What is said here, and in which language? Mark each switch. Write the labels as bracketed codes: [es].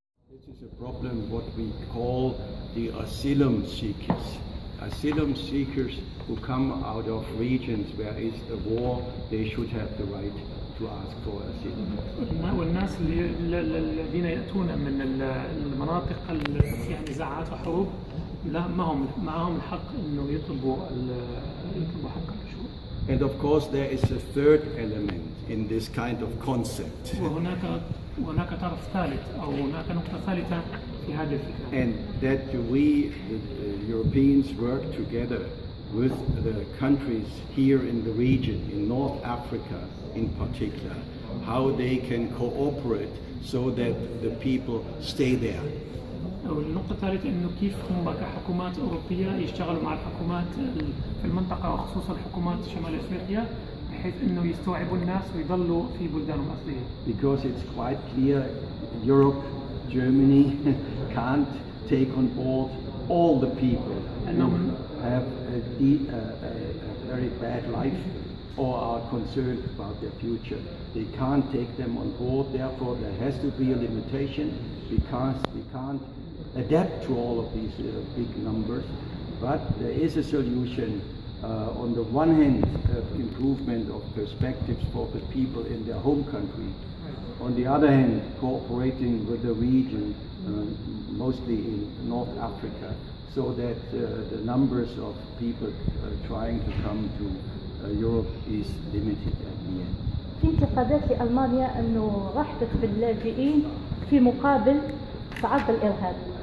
[en] This is a problem what we call the asylum seekers. Asylum seekers who come out of regions where is a war, they should have the right to ask for asylum. [ar] والناس الذين يأتون من المناطق اللي فيها نزاعات وحروب لا معهم الحق إنه يطلبوا حق الشهود. [en] And of course there is a third element in this kind of concept. [ar] وهناك طرف ثالث أو هناك نقطة ثالثة في هذه الفكرة. [en] And that we, the Europeans, work together with the countries here in the region, in North Africa in particular, how they can cooperate so that the people stay there. [ar] والنقطة الثالثة إنه كيف هم كحكومات أوروبية يشتغلوا مع الحكومات في المنطقة وخصوصا الحكومات شمال أفريقيا بحيث إنه يستوعبوا الناس ويضلوا في بلدانهم الأصلية. [en] Because it's quite clear, Europe, Germany can't take on board all the people who have a very bad life or are concerned about their future. They can't take them on board, therefore there has to be a limitation because we can't adapt to all of these big numbers. But there is a solution on the one hand improvement of perspectives for the people in their home country. On the other hand, cooperating with the region, mostly in North Africa, so that the numbers of people trying to come to Europe is limited at the end. [ar] في انتقادات لألمانيا أنه راح تدخل اللاجئين في مقابل صعب الإرهاب.